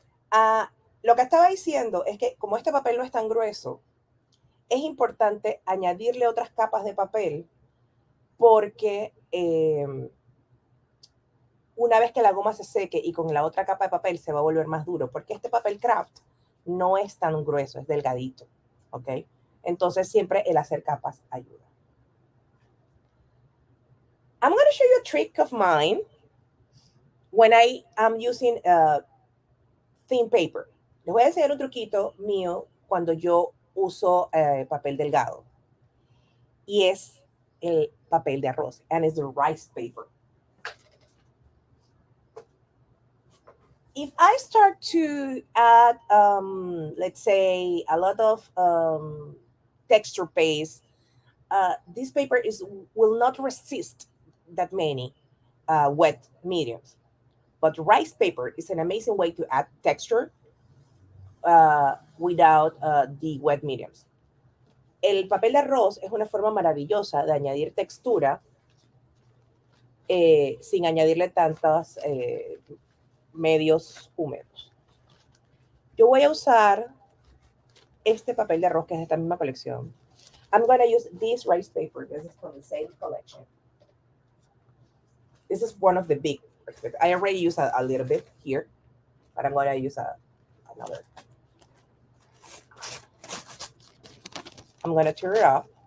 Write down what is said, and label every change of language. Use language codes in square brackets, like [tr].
[es] Ah, lo que estaba diciendo es que como este papel no es tan grueso, es importante añadirle otras capas de papel porque una vez que la goma se seque y con la otra capa de papel se va a volver más duro, porque este papel craft no es tan grueso, es delgadito, ¿ok? Entonces siempre el hacer capas ayuda. [en] I'm going to show you a trick of mine when I am using thin paper. [es] Les voy a enseñar un truquito mío cuando yo uso papel delgado. Y es el papel de arroz. [en] And it's the rice paper. If I start to add, let's say, a lot of texture paste, this paper will not resist that many wet mediums. But rice paper is an amazing way to add texture without the wet mediums. [es] El papel de arroz es una forma maravillosa de añadir textura sin añadirle tantos medios húmedos. Yo voy a usar este papel de arroz que es de esta misma colección. [en] I'm going to use this rice paper. This is from the same collection. This is one of the big rice papers. I already used a little bit here, but I'm going to use another. I'm going to tear it off.